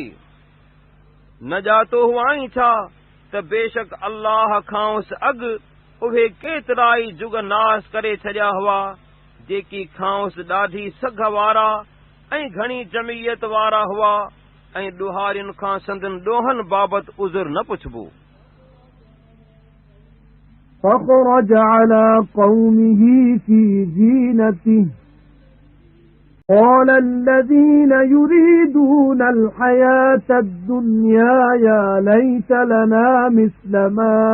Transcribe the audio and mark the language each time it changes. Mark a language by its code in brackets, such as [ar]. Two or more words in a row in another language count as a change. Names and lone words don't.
[sd] न ॼातो हुआईं छा त बेशक अल्लाह खांसि अॻु उहे केतिरा ई जुग नास करे छॾिया हुआ जेकी खांसि ॾाढी सघ वारा ऐं घणी जमीयत वारा हुआ ऐं ॾुहारियुनि खां संदनि ॾोहनि बाबति उज़ुर न पुछबो। [ar] فخرج على قومه في زينته قال الذين يريدون الحياة الدنيا يا ليت لنا مثل ما